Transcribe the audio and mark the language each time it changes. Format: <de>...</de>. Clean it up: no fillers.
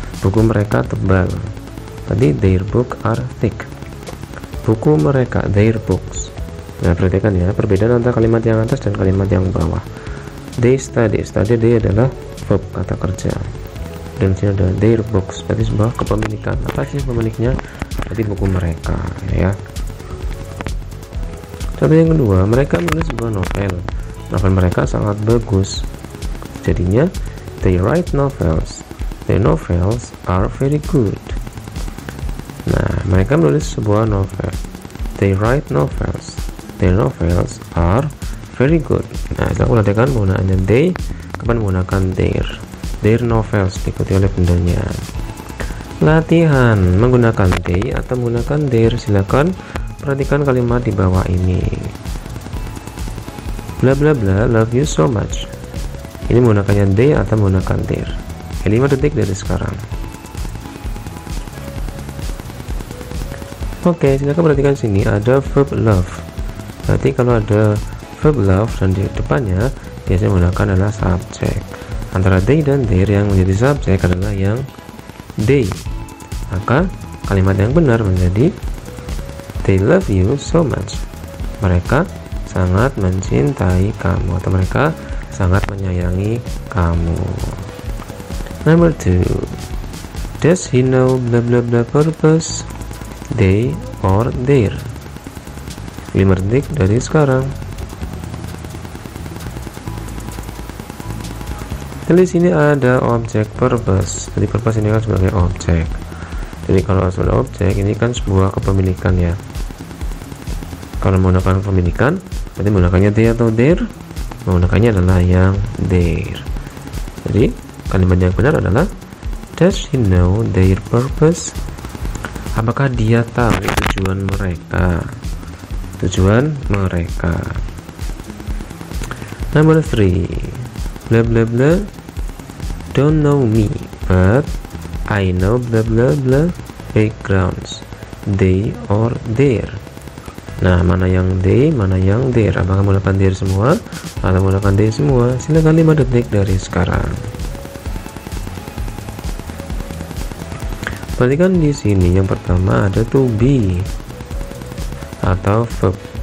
<id>Buku mereka tebal, berarti</id> <en>their book are thick.</en> <id>Buku mereka,</id> <en>their books.</en> <id>Nah, perhatikan ya perbedaan antara kalimat yang atas dan kalimat yang bawah.</id> <en>They study, they</en> <id>adalah verb kata kerja. Dan sini ada</id> <en>their books,</en> <id>berarti sebuah kepemilikan. Apa sih pemiliknya? Berarti buku mereka ya. Contoh yang kedua, mereka menulis sebuah novel. Novel mereka sangat bagus. Jadinya</id> <en>They write novels. The novels are very good.</en> <id>Nah, mereka menulis sebuah novel.</id> <en>They write novels. The novels are very good.</en> <id>Nah, setelah aku latihan penggunaannya they, kapan menggunakan their.</id> <en>Their novels</en> <id>diikuti oleh bendanya. Latihan menggunakan they atau menggunakan their. Silakan perhatikan kalimat di bawah ini.</id> <en>Bla bla bla love you so much.</en> <id>Ini menggunakannya they atau menggunakan their. 5 detik dari sekarang. Oke, silakan perhatikan sini ada verb love. Berarti kalau ada verb love dan di depannya biasanya menggunakan adalah subjek. Antara they dan their yang menjadi subjek adalah yang they. Maka kalimat yang benar menjadi</id> <en>they love you so much.</en> <id>Mereka sangat mencintai kamu atau mereka sangat menyayangi kamu.</id> <en>Number 2. Does he know blah blah blah purpose? They or their.</en> <id>5 detik dari sekarang. Di sini ada objek purpose. Jadi purpose ini kan sebagai objek. Jadi kalau sebagai objek ini kan sebuah kepemilikan ya. Kalau menggunakan kepemilikan, berarti menggunakannya they atau their. Menggunakannya adalah yang their. Jadi kalimat yang benar adalah</id> <en>does he know their purpose?</en> <id>Apakah dia tahu tujuan mereka? Tujuan mereka.</id> <en>Number 3. Blah blah blah don't know me, but I know blah blah blah backgrounds. They or their.</en> <id>Nah, mana yang they, mana yang their? Apakah menggunakan their semua atau menggunakan they semua? Silakan 5 detik dari sekarang. Perhatikan di sini yang pertama ada to be atau verb.</id>